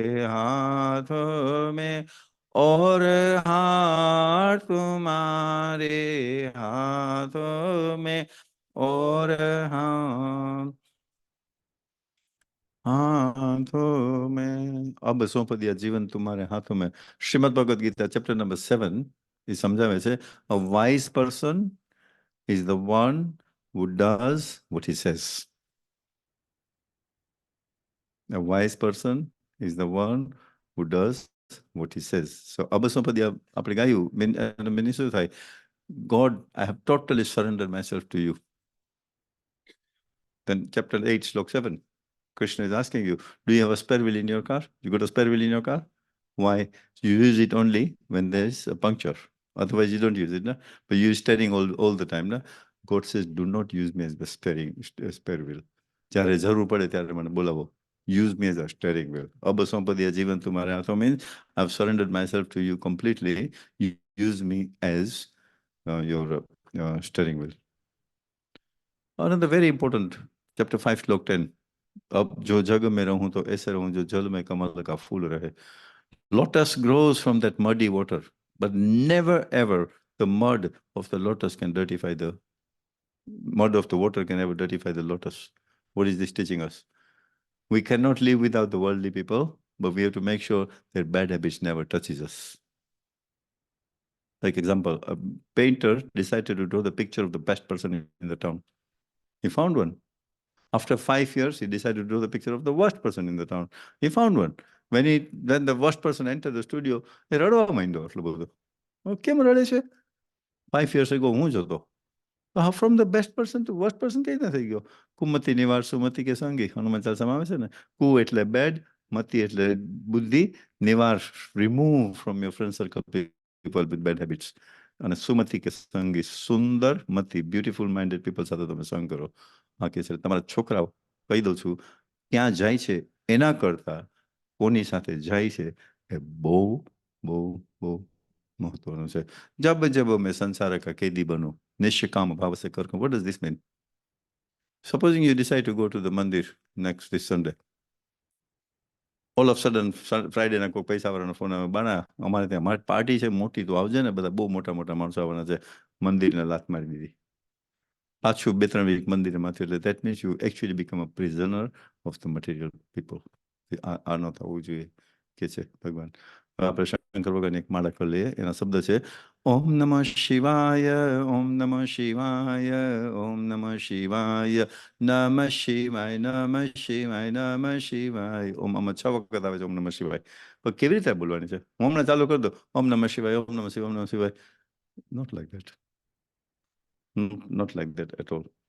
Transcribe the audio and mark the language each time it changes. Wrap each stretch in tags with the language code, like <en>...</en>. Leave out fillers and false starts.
<hi>हाथों में, और हार तुम्हारे हाथों में, और हाँ हाथों में। अब सौंप दिया जीवन तुम्हारे हाथों में।</hi> <en>Srimad Bhagavad Gita chapter number 7</en> <gu>એ સમજાવે છે,</gu> <en>a wise person is the one who does what he says. A wise person is the one who does what he says.</en> <gu>So</gu> <hi>अब सौंप दिया</hi> <gu>આપણે ગાયું meaning શું થાય?</gu> <en>God, I have totally surrendered myself to you. Then chapter 8 slok 7, Krishna is asking you, do you have a spare wheel in your car? You got a spare wheel in your car? Why? You use it only when there's a puncture. Otherwise, you don't use it. Na? But you use steering all the time. Na? God says, do not use me as the spare wheel.</en> <gu>જ્યારે જરૂર પડે ત્યારે મને બોલાવો.</gu> <en>Use me as a steering wheel.</en> <hi>अब सौंप दिया जीवन तुम्हारे हाथों में.</hi> <en>I've surrendered myself to you completely. You use me as your steering wheel. Another very important, chapter 5, slok 10.</en> <hi>अब जो जग में रहूं तो ऐसे रहूं जो जल में कमल का फूल रहे.</hi> <en>Lotus grows from that muddy water, but never ever the mud of the lotus can dirtify the mud of the water can ever dirtify the lotus. What is this teaching us? We cannot live without the worldly people, but we have to make sure that bad habits never touches us. Like example, a painter decided to draw the picture of the best person in the town. He found one. After 5 years, he decided to draw the picture of the worst person in the town. He found one. When the worst person entered the studio, he</en> <gu>રડવા માંડ્યો આટલું બધું. કેમ રડે છે?</gu> <en>5 years ago</en> <gu>હું જ હતો.</gu> <en>From the best person to worst person</en> <gu>કઈ રીતે થઈ ગયો?</gu> <hi>કુમતિ નિવાર સુમતિ કે સંગી</hi> <gu>હનુમાન ચાલીસામાં આવે છે ને. કુ એટલે bad, મતિ એટલે બુદ્ધિ, નિવાર</gu> <en>remove from your friend circle people with bad habits.</en> <gu>અને સુમતિ કે સંગી સુંદર મતિ બ્યુટીફુલ માઇન્ડેડ પીપલ સાથે તમે સંગ કરો. હા કે છે તમારા છોકરાઓ કહી દઉં છું ક્યાં જાય છે એના કરતા કોની સાથે જાય છે એ બહુ બહુ બહુ મહત્વનું છે.</gu> <hi>જબ જબ મેં સંસાર કા કેદી બનું નિષ્કામ ભાવ સે કર.</hi> <en>What does this mean? Supposing you decide to go to the mandir this Sunday. All of a sudden Friday</en> <gu>ના કોઈ પૈસાવાળાનો ફોન આવે, બાના અમારે ત્યાં પાર્ટી છે મોટી, તો આવજે ને, બધા બહુ મોટા મોટા માણસો આવવાના છે. મંદિરને લાત મારી દીધી. પાછું 2-3 વીક મંદિરે માથે.</gu> <en>એટલે that means you actually become a prisoner of the material people.</en> <gu>આ ન થવું જોઈએ કે છે ભગવાન. આપણે શંકર ભગવાન એક માળા કરી લઈએ. એના શબ્દ છે ઓમ નમઃ શિવાય, ઓમ નમઃ શિવાય, ઓમ નમઃ શિવાય, નમઃ શિવાય, નમઃ શિવાય, નમઃ શિવાય. ઓમ આમાં 6 વખત આવે છે ઓમ નમઃ શિવાય. પણ કેવી રીતે બોલવાની છે? હું હમણાં ચાલુ કરી દો ઓમ નમઃ શિવાય, ઓમ નમઃ શિવાય, ઓમ નમઃ શિવાય.</gu> <en>Not like that. Not like that at all.</en>